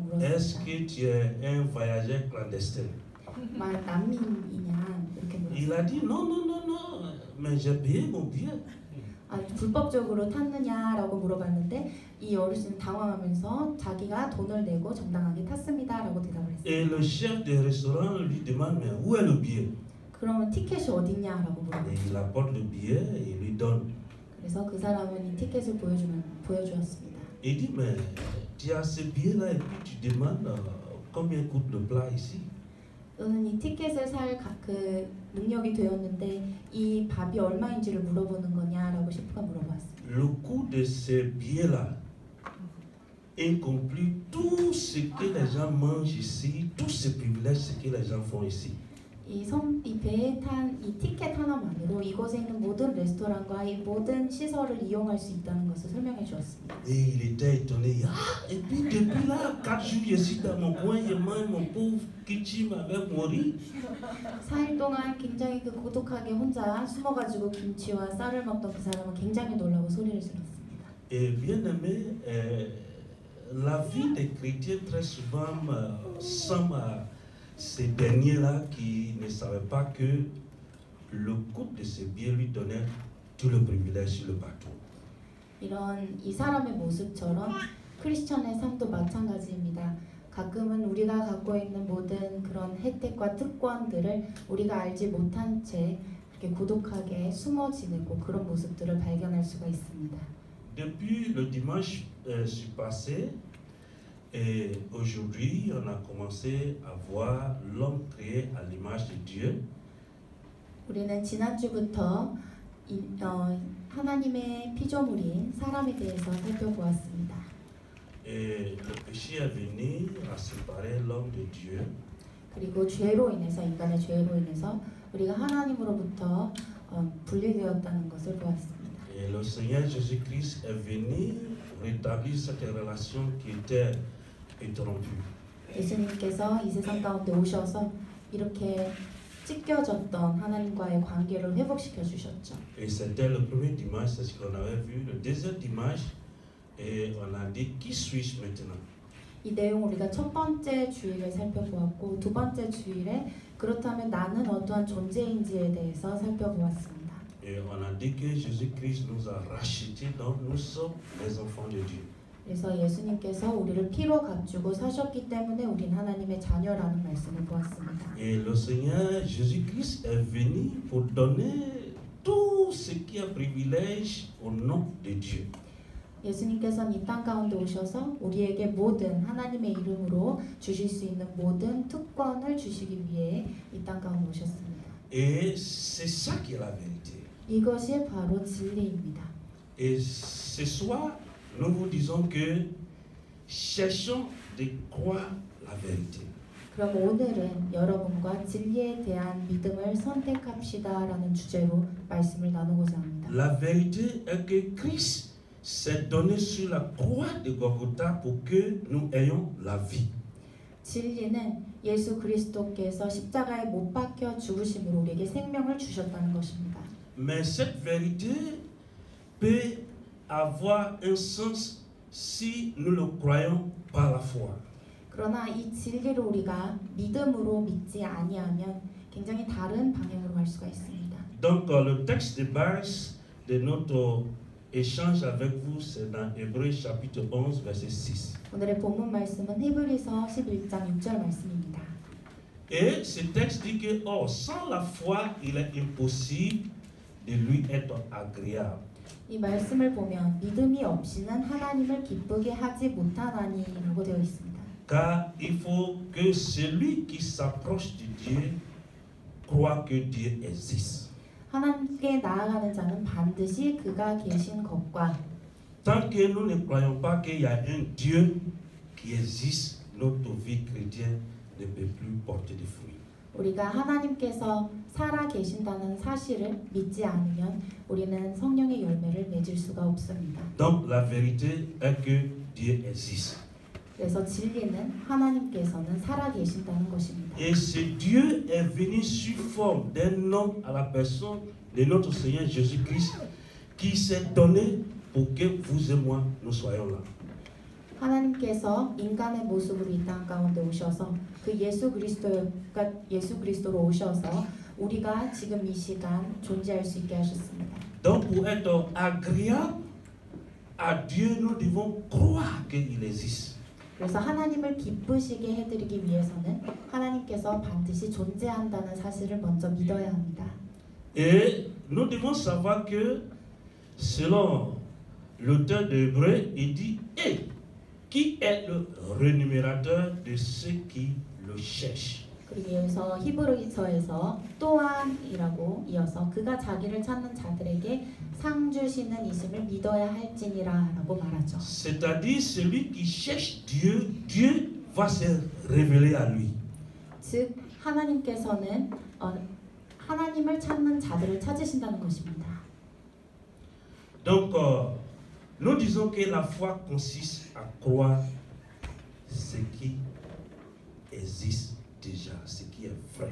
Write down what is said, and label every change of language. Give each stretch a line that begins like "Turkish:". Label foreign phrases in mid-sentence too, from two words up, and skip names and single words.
French: Est-ce
Korean: 물었습니다.
French: que tu es un voyageur clandestin?
Korean: 난민이냐 이렇게
French: Il
Korean: 물었습니다.
French: a dit non, non, non, non, mais j'ai payé mon billet.
Korean: 불법적으로 탔느냐라고 물어봤는데 이 어르신은 당황하면서 자기가 돈을 내고 정당하게 탔습니다라고 대답을 했어요.
French: Et le chef du restaurant lui demande, mais où est le billet?
Korean: 그러면 티켓이 어딨냐라고
French: Et
Korean: 물어봤어요.
French: il apporte le billet et il lui donne.
Korean: 그래서 그 사람은 이 티켓을 보여주었습니다.
French: Il dit, mais tu as ce billet-là et puis tu demandes combien coûte le plat ici?
Korean: 너는 이 티켓을 살 그 능력이 되었는데 이 밥이 얼마인지를 물어보는 거냐라고 셰프가 물어봤습니다.
French: Le coût de ce billet-là inclut tout ce que les gens mangent ici, tous ces privilèges, ce que les gens font ici.
Korean: 이 배에 탄 이 티켓 하나만으로 이곳에 있는 모든 레스토랑과 이 모든 시설을 이용할 수 있다는 것을 설명해 주었습니다.
French: Et il était étonné. Ah, et puis depuis là, 4 jours, je suis dans mon coin, je mange mon pauvre kitchen avec mon riz.
Korean: 4일 동안 굉장히 그 고독하게 혼자 숨어가지고 김치와 쌀을 먹던 그 사람은 굉장히 놀라고 소리를 질렀습니다.
French: Et bien aimé, la vie des chrétiens très souvent semble à ces derniers-là qui ne savaient pas que le coût de ce billet lui donnait tout le privilège sur le bateau.
Korean: 이 사람의 모습처럼 크리스천의 삶도 마찬가지입니다. 가끔은 우리가 갖고 있는 모든 그런 혜택과 특권들을 우리가 알지 못한 채 이렇게 고독하게 숨어 지내고 그런 모습들을 발견할 수가 있습니다.
French: Depuis le dimanche passé, et aujourd'hui, on a commencé à voir l'homme créé à l'image de Dieu.
Korean: 우리는 지난주부터 하나님의 피조물인 사람에 대해서 살펴보았습니다.
French: Et le péché est venu à séparer l'homme de Dieu.
Korean: 그리고 죄로 인해서 인간의 죄로 인해서 우리가 하나님으로부터 분리되었다는 것을 보았습니다.
French: Et le Seigneur Jésus-Christ est venu rétablir cette relation qui était interrompue.
Korean: 예수님께서 이 세상 가운데 오셔서 이렇게 찢겨졌던 하나님과의 관계를 회복시켜 주셨죠.
French: Et c'était le premier dimanche, c'est ce qu'on avait vu. Le deuxième dimanche, et on a dit qui suis-je maintenant?
Korean: 이 내용 우리가 첫 번째 주일에 살펴보았고 두 번째 주일에 그렇다면 나는 어떠한 존재인지에 대해서 살펴보았습니다.
French: Et on a dit que Jésus-Christ nous a rachetés, donc nous sommes les enfants de Dieu.
Korean: 그래서 예수님께서 우리를 피로 값주고 사셨기 때문에 우린 하나님의 자녀라는 말씀을 보았습니다.
French: Et le Seigneur Jésus-Christ est venu pour donner tout ce qui est privilège au nom de Dieu.
Korean: 예수님께서는 이 땅 가운데 오셔서 우리에게 모든 하나님의 이름으로 주실 수 있는 모든 특권을 주시기 위해 이 땅 가운데 오셨습니다.
French: Et c'est ça qui est la vérité.
Korean: 이것이 바로 진리입니다.
French: Et ce soir, nous vous disons que cherchons de croire la vérité.
Korean: 그럼 오늘은 여러분과 진리에 대한 믿음을 선택합시다라는 주제로 말씀을 나누고자 합니다.
French: La vérité est que Christ s'est donné sur la croix de Golgotha pour que nous ayons la vie.
Korean: 진리는 예수 그리스도께서 십자가에 못 박혀 죽으심으로 우리에게 생명을 주셨다는 것입니다.
French: Mais cette vérité peut avoir un sens si nous le croyons par la foi.
Korean: 그러나 이 진리를 우리가 믿음으로 믿지 아니하면 굉장히 다른 방향으로 갈 수가 있습니다.
French: Donc le texte de base de notre échange avec vous, c'est dans Hébreux chapitre 11, verset 6.
Korean: 오늘의 본문 말씀은 히브리서 11장 6절 말씀입니다.
French: Et ce texte dit que, or, sans la foi, il est impossible de lui être agréable.
Korean: 이 말씀을 보면 믿음이 없이는 하나님을 기쁘게 하지 못하나니라고 되어 있습니다.
French: Car il faut que celui qui s'approche de Dieu croit que Dieu existe.
Korean: 하나님께 나아가는 자는 반드시 그가 계신 것과
French: Tant que nous ne croyons pas qu'il y a un Dieu qui existe, notre vie chrétienne ne peut plus porter de fruits.
Korean: 우리가 하나님께서 살아 계신다는 사실을 믿지 않으면 우리는 성령의 열매를 맺을 수가 없습니다.
French: Donc la vérité est que Dieu existe.
Korean: 그래서 진리는 하나님께서는 살아 계신다는 것입니다.
French: Et ce Dieu est venu sous forme d'un homme à la personne de notre Seigneur Jésus-Christ qui s'est donné pour que vous et moi nous soyons là.
Korean: 하나님께서 인간의 모습으로 이 땅 가운데 오셔서 그 예수 그리스도로 오셔서 우리가 지금 이 시간 존재할 수 있게 하셨습니다.
French: Donc pour être agréable à Dieu, nous devons croire qu'il existe.
Korean: 그래서 하나님을 기쁘시게 해드리기 위해서는 하나님께서 반드시 존재한다는 사실을 먼저 믿어야 합니다.
French: Et nous devons savoir que selon l'auteur de Hébreux, il dit et qui est le rémunérateur de ceux qui le cherchent.
Korean: 그리고 여기서 히브리서에서 또한이라고 이어서 그가 자기를 찾는 자들에게 상 주시는 이심을 믿어야 할지니라라고 말하죠.
French: C'est-à-dire celui qui cherche Dieu, Dieu va se révéler à lui.
Korean: 즉 하나님께서는 하나님을 찾는 자들을 찾으신다는 것입니다.
French: Donc nous disons que la foi consiste à croire ce qui existe déjà, ce qui est vrai.